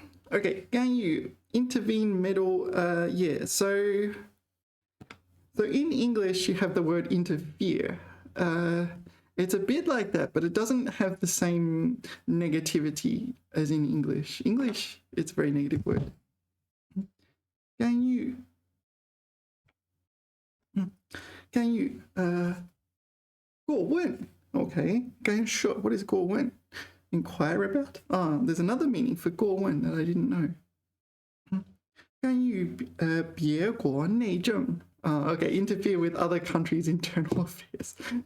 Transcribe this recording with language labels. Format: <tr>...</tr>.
<en>Okay, 干预 intervene, meddle. Yeah. So in English you have the word interfere. It's a bit like that, but it doesn't have the same negativity as in English. English, it's a very negative word.</en> <zh>干预，干预，过问 Okay, 干涉.</zh> <en>What is 过问?Inquire about? There's another meaning for 过问 that I didn't know.</en> <zh>干预别国内政.</zh> <en>Okay, interfere with other countries' internal affairs.</en>